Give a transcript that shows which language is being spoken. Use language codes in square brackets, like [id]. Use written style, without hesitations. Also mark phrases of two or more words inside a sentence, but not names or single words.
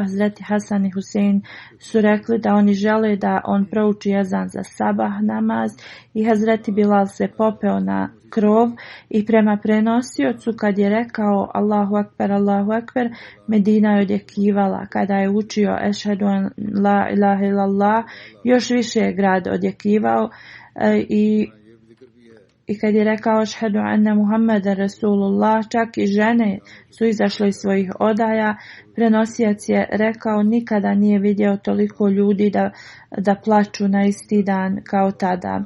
[bs] Hazreti Hasan i Husein su rekli da oni žele da on prouči ezan za sabah namaz i Hazreti Bilal se popeo na krov i prema prenosiocu kad je rekao [ar] الله أكبر, [bs] Medina je odjekivala. Kada je učio [ar] أشهد أن لا إله إلا الله, [bs] još više je grad odjekivao i kad je rekao [ar] أشهد أن محمدا رسول الله, [bs] čak i žene su izašle iz svojih odaja. Prenosijac je rekao nikada nije vidio toliko ljudi da plaču na isti dan kao tada.